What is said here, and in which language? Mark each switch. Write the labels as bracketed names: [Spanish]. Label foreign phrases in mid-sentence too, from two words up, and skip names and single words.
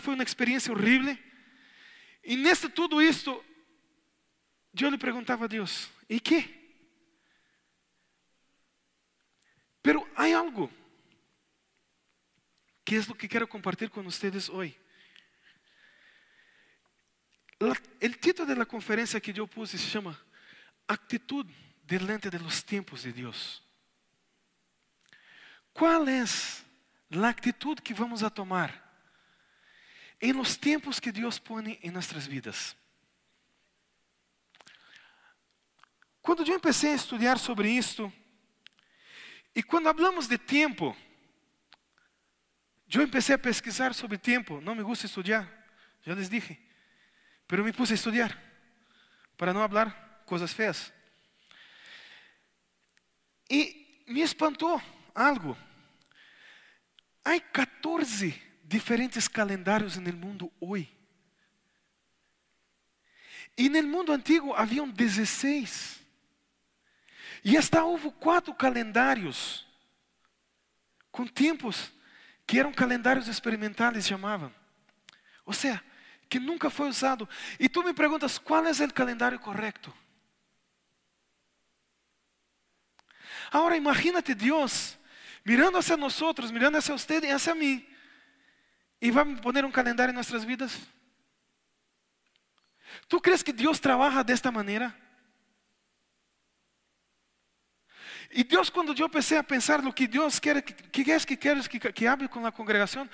[Portuguese] Foi uma experiência horrível. E nesse tudo isto, eu lhe perguntava a Deus, ¿e quê? Pero há algo que é o que quero compartilhar com vocês hoje. O título da conferência que eu puse se chama Actitud delante de los tiempos de Deus. Qual é a actitud que vamos a tomar em los tempos que Deus põe em nossas vidas? Quando eu comecei a estudar sobre isto, e quando hablamos de tempo, eu comecei a pesquisar sobre tempo. Não [Spanish] me gusta [Portuguese] estudar, já [Spanish] les dije. [Portuguese] Pero [Spanish] me puse a [Portuguese] estudar, para não falar coisas feias. E me espantou algo. Há 14 diferentes calendários no mundo hoje. E no mundo antigo haviam 16. E hasta houve 4 calendários com tempos que eram calendários experimentais, chamavam. Ou seja, que nunca foi usado. E tu me perguntas, qual é o calendário correto? [Spanish] Agora imagínate Deus mirando hacia nosotros, mirando hacia usted y hacia mí, y va a poner un calendario en nuestras vidas. ¿Tú crees que Dios trabaja de esta manera? Y Dios, cuando yo empecé a pensar lo que Dios quiere, ¿qué es que quieres que hable con la congregación?